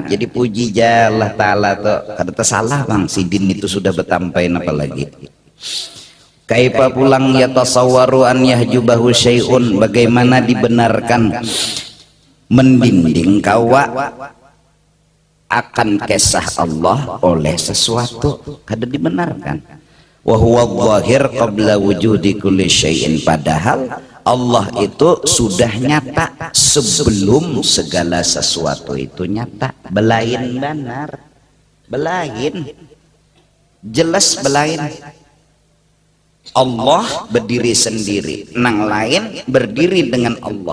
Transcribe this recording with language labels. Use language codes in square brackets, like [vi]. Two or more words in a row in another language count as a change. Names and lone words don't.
[bjn] Jadi puji Allah Ta'ala tuh. Kada tersalah bang, si din itu sudah bertampain apalagi. [ar] Kaifa pulang ya tasawwaru an yahjubahu syai'un. [bjn] Bagaimana dibenarkan mendinding kawa akan kisah Allah oleh sesuatu. Kada dibenarkan. [ar] Wa huwa dhahir qabla wujudi kulli syai'in. [bjn] Padahal Allah itu sudah nyata sebelum segala sesuatu itu nyata. Belain benar, belain jelas, belain. Allah berdiri sendiri, nang lain berdiri dengan Allah.